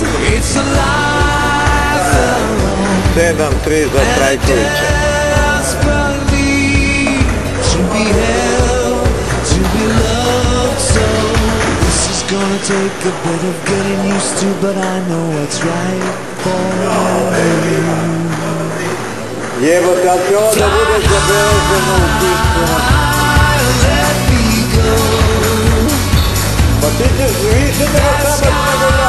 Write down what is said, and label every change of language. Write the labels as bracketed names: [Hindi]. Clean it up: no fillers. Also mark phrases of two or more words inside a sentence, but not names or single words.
[English] It's a life alone. [Serbian] 7-3 za Trajkovića. [English] To be held, to be loved so. This is gonna take a bit of getting used to, but I know what's right for you. [Serbian] Jebote, ali će ovo da bude zabeleženo u pismu. [English] Let me go. [Serbian] Pa ti ćeš, vi ćete ga samo